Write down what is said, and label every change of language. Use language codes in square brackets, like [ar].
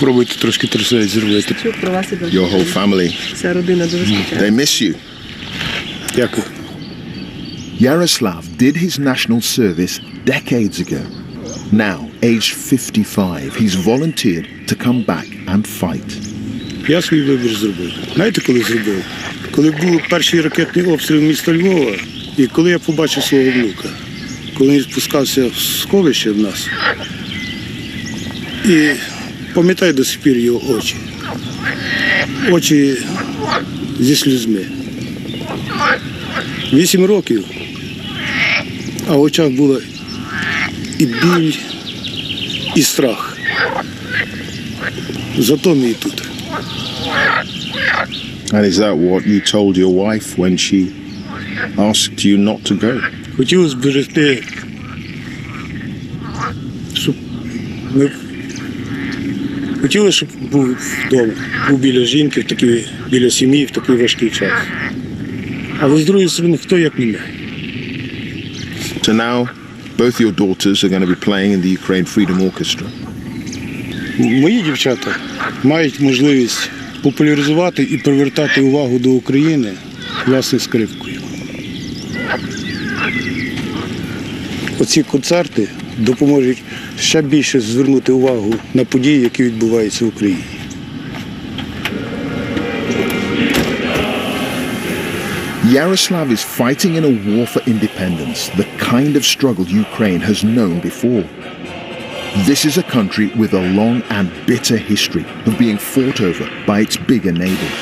[en] Your whole family, they miss you. Yaroslav did his national service decades ago. Now, aged 55, he's volunteered to come back and fight. [uk] Я свій вибір зробив. Знаєте, коли зробив? Коли був перший ракетний обстріл міста Львова, і коли я побачив свого внука, коли він спускався в сховище в нас, і пам'ятаю до сих пір його очі. Очі зі слізьми. 8 років, а в очах було і біль, і страх. Зато ми і тут. [en] And is that what you told your wife when she asked you not to go? [uk] Хотів зберегти, щоб ми хотіли, щоб був вдома, був біля жінки, біля сім'ї в такий важкий час. Але з другої сторони, хто як не ми. [en] So now, both your daughters are going to be playing in the Ukraine Freedom Orchestra. [uk] Мої дівчата мають можливість популяризувати і привертати увагу до України власне скрипкою. Оці концерти допоможуть ще більше звернути увагу на події, які відбуваються в Україні. [en] Yaroslav is fighting in a war for independence, the kind of struggle Ukraine has known before. This is a country with a long and bitter history of being fought over by its bigger neighbors.